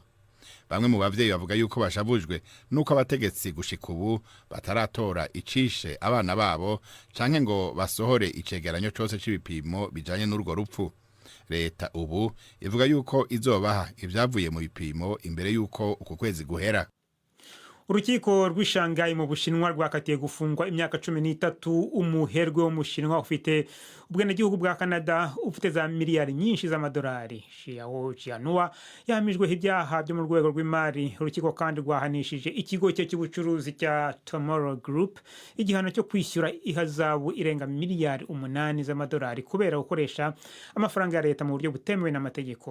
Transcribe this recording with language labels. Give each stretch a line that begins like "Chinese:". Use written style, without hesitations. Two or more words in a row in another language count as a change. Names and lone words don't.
Rundi: Bamwe mu bavyeyi bavuga yuko bashavujwe nuko abategetsi gushika ubu bataratora icishe abana babo canke ngo basohore icegeranyo cose c'ibipimo bijanye n'urwo rupfu. Leta ubu ivuga yuko izobaha ivyavuye mu bipimo imbere yuko uku kwezi guhera.
Kinyarwanda: Urukiko rw'Ishanghai mu Bushinwa rwakatiye gufungwa imyaka 13 umuherwe wo mu Bushinwa ufite ubwenegihugu bwa Canada ufite za miliyari nyinshi z'amadolari. Xiao Jianhua yahamijwe ibyaha byo mu rwego rw'imari. Urukiko kandi rwahanishije ikigo cye cy'ubucuruzi cya Tomorrow Group igihano cyo kwishyura ihazabu irenga miliyari 8 z'amadolari kubera gukoresha amafaranga ya leta mu buryo butemewe n'amategeko.